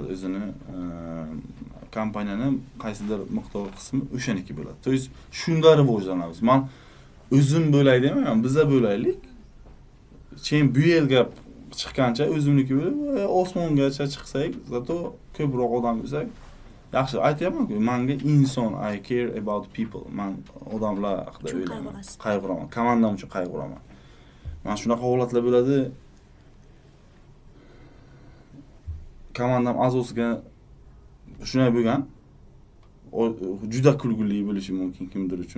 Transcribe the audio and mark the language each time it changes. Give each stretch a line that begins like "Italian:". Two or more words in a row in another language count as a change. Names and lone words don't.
Uzbek: O'zini kompaniyani qaysidir miqdor qismi o'shaniki bo'ladi.
Russian: То есть
Uzbek: shunda rivojlanamiz. Men o'zim bo'lay demayman, biza bo'laylik. Keyin bu yerga chiqqancha o'zimniki bo'lib, osmongacha chiqsak, zato ko'proq odam bo'lsak, yaxshi aytyapman-ku, menga inson,
English: I care about people.
Uzbek: Men odamlar haqida o'ylayman, qayg'uraman, komandam uchun qayg'uraman. Men shunaqa holatlar bo'ladi. Komandam a'zosiga shunday bo'lgan. Juda kulguli bo'lishi mumkin kimdir uchun.